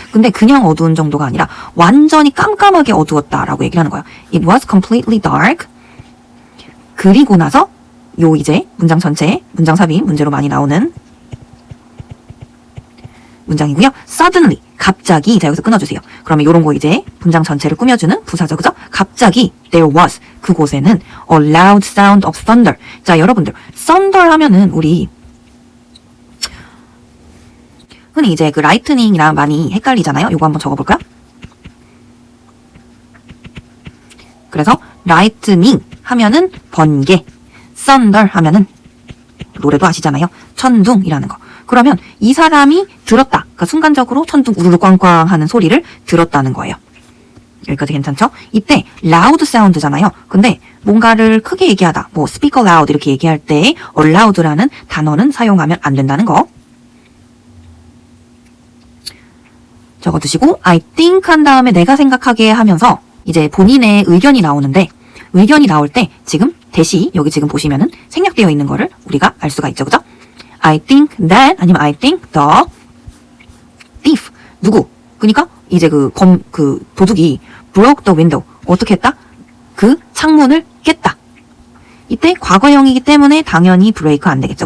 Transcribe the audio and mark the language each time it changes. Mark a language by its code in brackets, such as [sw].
[ko] 근데 그냥 어두운 정도가 아니라 완전히 깜깜하게 어두웠다라고 얘기를 하는 거예요. [en] It was completely dark. [ko] 그리고 나서 요 이제 문장 전체에 문장 삽입 문제로 많이 나오는 문장이고요. Suddenly 갑자기 자 여기서 끊어주세요. 그러면 요런 거 이제 문장 전체를 꾸며주는 부사죠. 그죠? 갑자기 there was 그곳에는 [en] a loud sound of thunder. [ko] 자 여러분들 thunder 하면은 우리 흔히 이제 그 lightning이랑 많이 헷갈리잖아요. 요거 한번 적어볼까요? 그래서 lightning 하면은 번개, thunder 하면은 노래도 아시잖아요. 천둥이라는 거. 그러면 이 사람이 들었다. 그러니까 순간적으로 천둥 우르르 꽝꽝 하는 소리를 들었다는 거예요. 여기까지 괜찮죠? 이때 loud sound잖아요. 근데 뭔가를 크게 얘기하다. 뭐 speak aloud 이렇게 얘기할 때 aloud라는 단어는 사용하면 안 된다는 거. 적어두시고 I think 한 다음에 내가 생각하게 하면서 이제 본인의 의견이 나오는데 의견이 나올 때 지금 대시 여기 지금 보시면은 생략되어 있는 거를 우리가 알 수가 있죠. 그죠? [en] I think that [ko] 아니면 [en] I think the thief [ko] 누구? 그러니까 이제 그 도둑이 [en] broke the window [ko] 어떻게 했다? 그 창문을 깼다. 이때 과거형이기 때문에 당연히 break 안 되겠죠.